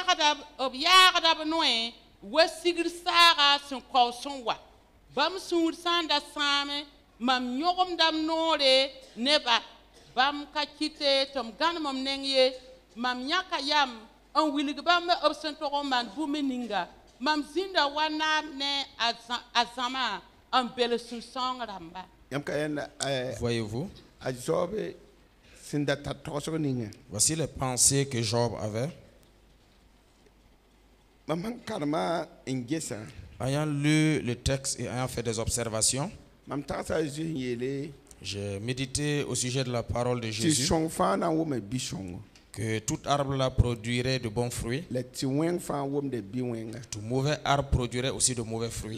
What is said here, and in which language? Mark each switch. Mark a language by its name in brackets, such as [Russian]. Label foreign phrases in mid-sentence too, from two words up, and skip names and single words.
[Mossi] yagda bnoe wa sigir saga sun kawson wa bam sun sanda same mam nyogom dam nore neba bam kakite tom ganmam nengye mam nyaka yam en wilig bam obsento man bumeninga mam zinda wana ne azama en bel sun song ramba. [French] Voyez-vous? Voici les pensées que Job avait. Ayant lu le texte et ayant fait des observations, j'ai médité au sujet de la parole de Jésus, que tout arbre là produirait de bons fruits, tout mauvais arbre produirait aussi de mauvais fruits.